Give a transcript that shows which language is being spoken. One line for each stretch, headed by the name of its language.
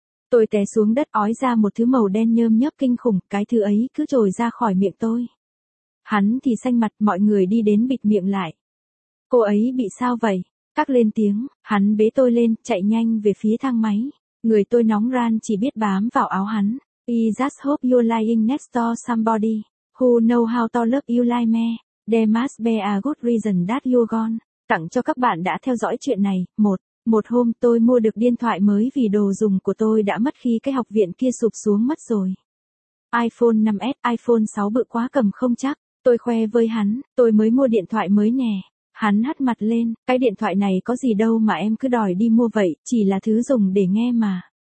Vietnamese: Tôi té xuống đất ói ra một thứ màu đen nhơm nhớp kinh khủng, cái thứ ấy cứ trồi ra khỏi miệng tôi. Hắn thì xanh mặt, mọi người đi đến bịt miệng lại. Cô ấy bị sao vậy? Các lên tiếng, hắn bế tôi lên, chạy nhanh về phía thang máy. Người tôi nóng ran chỉ biết bám vào áo hắn.
English: I just hope you're lying next to somebody who know how to love you like me. There must be a good reason that you're gone.
Vietnamese: Tặng cho các bạn đã theo dõi chuyện này. Một hôm tôi mua được điện thoại mới vì đồ dùng của tôi đã mất khi cái học viện kia sụp xuống mất rồi. iPhone 5S, iPhone 6 bự quá cầm không chắc. Tôi khoe với hắn, tôi mới mua điện thoại mới nè. Hắn hất mặt lên, cái điện thoại này có gì đâu mà em cứ đòi đi mua vậy, chỉ là thứ dùng để nghe mà.